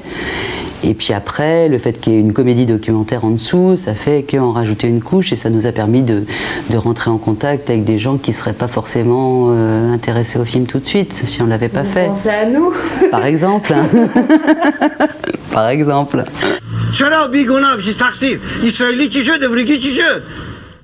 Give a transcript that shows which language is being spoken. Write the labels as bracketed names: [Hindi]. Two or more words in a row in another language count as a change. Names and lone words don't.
[French] Et puis après, le fait qu'il y ait une comédie documentaire en dessous, ça fait qu'en rajouter une couche et ça nous a permis de rentrer en contact avec des gens qui ne seraient pas forcément intéressés au film tout de suite, si on ne l'avait pas fait. Pensez à nous. Par exemple. Par exemple. [Persian] چرا بیگناه بشی تقصیر اسرائیلی چی شد افریقی چی شد